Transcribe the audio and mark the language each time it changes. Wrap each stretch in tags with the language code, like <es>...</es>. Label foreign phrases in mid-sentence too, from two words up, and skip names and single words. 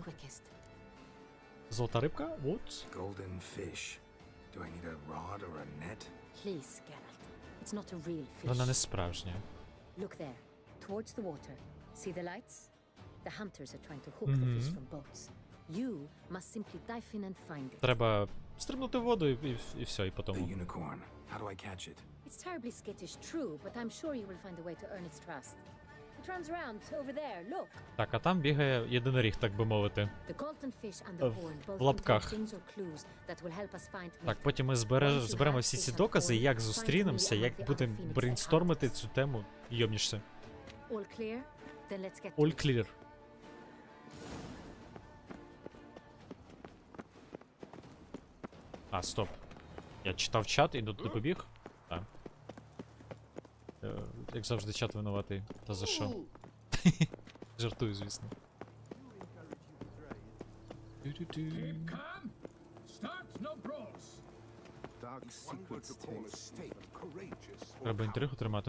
<uk>Золота рибка? Вот. Вона не справжня. Треба стрибнути в воду і все, і потім.</uk> <en>It's terribly skittish, true, but I'm sure you will find a way to earn its trust. It runs around over there, look.</en> <uk>Так, а там бігає єдиноріг, так би мовити. В лапках. Так, потім ми зберемо всі ці докази, як зустрінемося, як будемо брейнстормити цю тему. Йомнішся.</uk> <en>All clear.</en> <uk>А, стоп. Я читав чат і тут побіг. Так. Як завжди, чат винуватий. Та за що? Жартую, звісно. Треба інтригу тримати.</uk>